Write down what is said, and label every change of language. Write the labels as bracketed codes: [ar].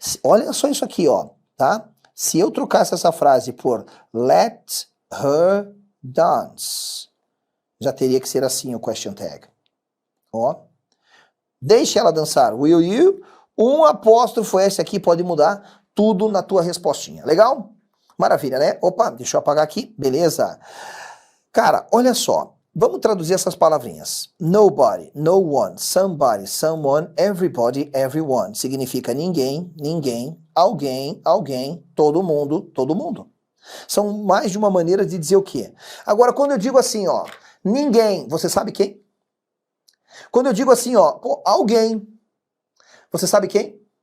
[pt] Olha só isso aqui, ó, tá? Se eu trocasse essa frase por [en] let her dance, [pt] já teria que ser assim o question tag, ó. Deixe ela dançar, [en] will you? [pt] Um apóstrofo S aqui pode mudar tudo na tua respostinha. Legal? Maravilha, né? Opa, deixa eu apagar aqui. Beleza. Cara, olha só. Vamos traduzir essas palavrinhas. [en] Nobody, no one, somebody, someone, everybody, everyone. [pt] Significa ninguém, ninguém, alguém, alguém, todo mundo, todo mundo. São mais de uma maneira de dizer o quê? Agora, quando eu digo assim, ó, ninguém, você sabe quem? Quando eu digo assim, ó, alguém, você sabe quem?